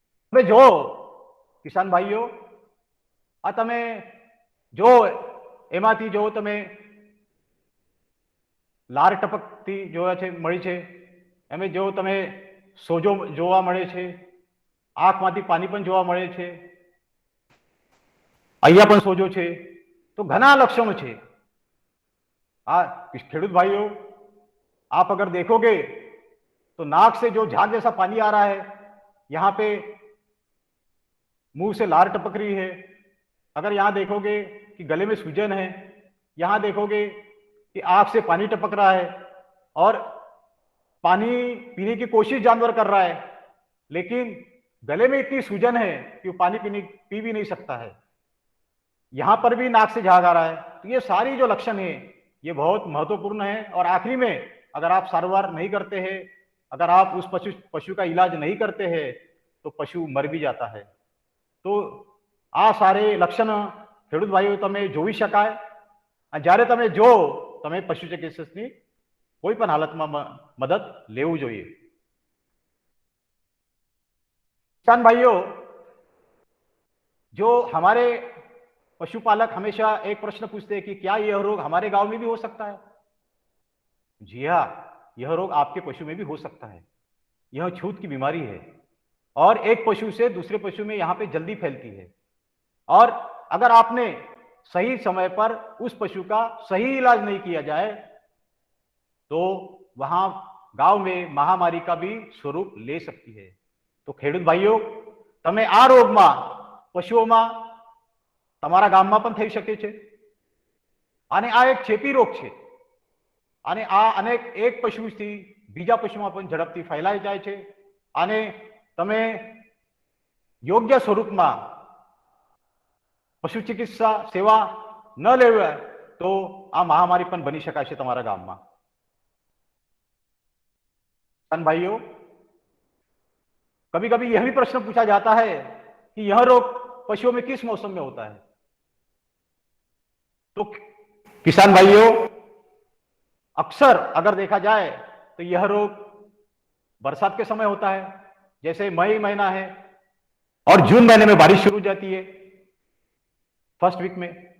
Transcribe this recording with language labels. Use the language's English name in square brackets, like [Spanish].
[Gujarati] તમે જો કિસાન ભાઈઓ, આ તમે જો એમાંથી જો તમે લાર ટપકતી જોવા છે મળી છે, એમે જો તમે સોજો જોવા મળે છે, આંખમાંથી પાણી પણ જોવા મળે છે, અહીંયા પણ સોજો છે, [Hindi] तो घना लक्षणों [Gujarati] છે। [Hindi] खेडूत भाइयों, आप अगर देखोगे तो नाक से जो झाग जैसा पानी आ रहा है, यहां पे मुंह से लार टपक रही है, अगर यहां देखोगे कि गले में सूजन है, यहां देखोगे कि आंख से पानी टपक रहा है, और पानी पीने की कोशिश जानवर कर रहा है, लेकिन गले में इतनी सूजन है कि वो पानी पी भी नहीं सकता है, यहां पर भी नाक से झाग आ रहा है। तो ये सारी जो लक्षण है, ये बहुत महत्वपूर्ण है। और आखिरी में अगर आप सारवार नहीं करते हैं, अगर आप उस पशु का इलाज नहीं करते हैं तो पशु मर भी जाता है। तो आ सारे लक्षण [Gujarati] ખેડૂત ભાઈઓ તમે જોઈ શકાય। જ્યારે તમે જો તમે પશુ ચિકિત્સકની કોઈ પણ હાલતમાં મદદ લેવું જોઈએ। [Hindi] किसान भाइयों, जो हमारे पशुपालक हमेशा एक प्रश्न पूछते हैं कि क्या यह रोग हमारे गांव में भी हो सकता है। जी हाँ, यह रोग आपके पशु में भी हो सकता है। यह छूत की बीमारी है और एक पशु से दूसरे पशु में यहाँ पे जल्दी फैलती है। और अगर आपने सही समय पर उस पशु का सही इलाज नहीं किया जाए तो वहां गांव में महामारी का भी स्वरूप ले सकती है। [Gujarati] तो ખેડૂત ભાઈઓ, તમે આ રોગમાં પશુઓમાં તમારા ગામમાં પણ થઈ શકે છે અને આ એક ચેપી રોગ છે અને આ અનેક એક પશુથી બીજા પશુમાં પણ ઝડપથી ફેલાઈ જાય છે અને તમે યોગ્ય સ્વરૂપમાં પશુ ચિકિત્સા સેવા ન લેવા તો આ મહામારી પણ બની શકાય છે તમારા ગામમાં। [Hindi] भाइयों, कभी कभी यह भी प्रश्न पूछा जाता है कि यह रोग पशुओं में किस मौसम में होता है। तो किसान भाइयों, अक्सर अगर देखा जाए तो यह रोग बरसात के समय होता है, जैसे मई महीना है और जून महीने में बारिश शुरू हो जाती है फर्स्ट वीक में।